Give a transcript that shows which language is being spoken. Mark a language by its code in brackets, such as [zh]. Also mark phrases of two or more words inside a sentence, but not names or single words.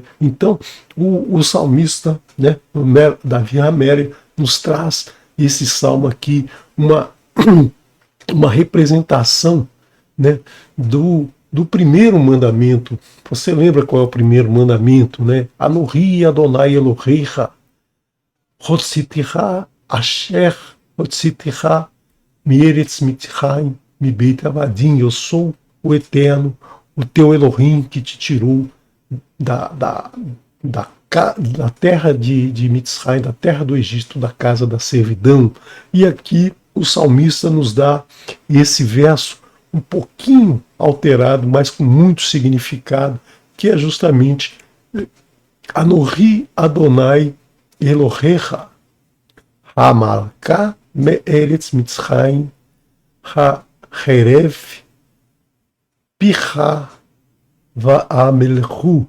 [pt] Então, o salmista, né, Davi Haméria, nos traz esse salmo aqui, uma representação, né, do primeiro mandamento. Você lembra qual é o primeiro mandamento, né? [he] אנכי ה' אלהיך, הוצאתיך אשר, הוצאתיך מארץ מצרים, מבית עבדים. [pt] Eu sou o Eterno, o teu Elohim, que te tirou da terra de Mitzrayim, da terra do Egito, da casa da servidão. E aqui o salmista nos dá esse verso um pouquinho alterado, mas com muito significado, que é justamente [he] אנכי ה' אלהיך, המעלך מארץ מצרים, הרחב פיך ואמלאהו.